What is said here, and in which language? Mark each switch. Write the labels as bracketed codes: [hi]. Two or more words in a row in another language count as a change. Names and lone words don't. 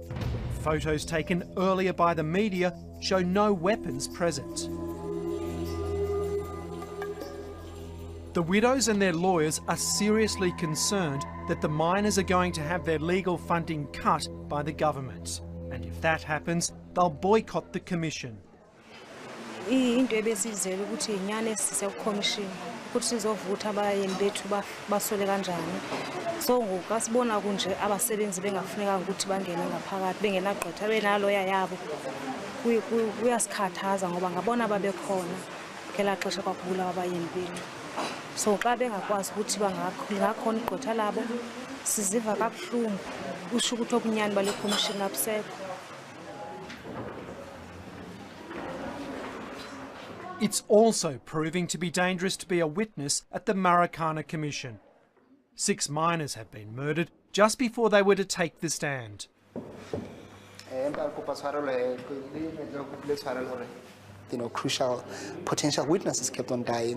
[en] Photos taken earlier by the media show no weapons present. The widows and their lawyers are seriously concerned that the miners are going to have their legal funding cut by the government. And if that happens, they'll boycott the Commission. [xh] Into ebesizele ukuthi inyane sise commission ukuthi sizovutha abayeni bethu basole kanjani. So ngoku asibona kunje abasebenzi bengafuneka ukuthi bangene ngaphakathi bengenagqwetha benaloya yabo. Kuyasikhathaza ngoba ngabona babekhona ngela xesha kwakubulawa abayeni bethu. So xa bengakwazi ukuthi bangakhona igqwetha labo siziva kabuhlungu usho ukuthi okunyani bale commission abusekho. [en] It's also proving to be dangerous to be a witness at the Marikana Commission. 6 miners have been murdered just before they were to take the stand. Crucial potential witnesses kept on dying.